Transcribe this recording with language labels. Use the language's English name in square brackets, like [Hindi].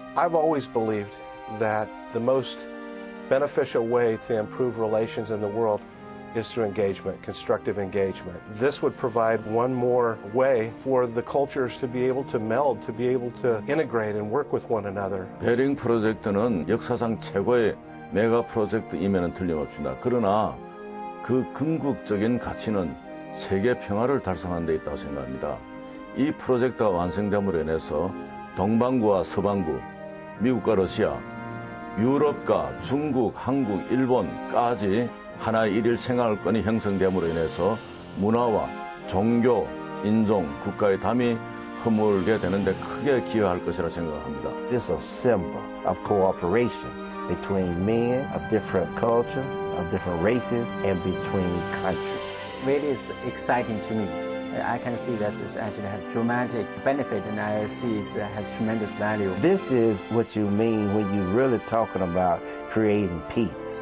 [English] I've always believed that the most beneficial way to improve relations in the world is through engagement, constructive engagement. This would provide one more way for the cultures to be able to meld, to be able to integrate and work with one another. [Korean] 베링 프로젝트는 역사상 최고의 메가 프로젝트임에는 틀림없습니다. 그러나 그 궁극적인 가치는 세계 평화를 달성하는 데 있다고 생각합니다. 이 프로젝트가 완성됨으로 인해서 동반구와 서반구, 미국과 러시아, 유럽과 중국, 한국, 일본까지 하나의 일일 생활권이 형성됨으로 인해서 문화와 종교, 인종, 국가의 담이 허물게 되는데 크게 기여할 것이라 생각합니다. [English] It's a symbol of cooperation between men of different culture, of different races, and between countries. Really is exciting to me. I can see that it actually has dramatic benefit, and I see it has tremendous value. This is what you mean when you're really talking about creating peace.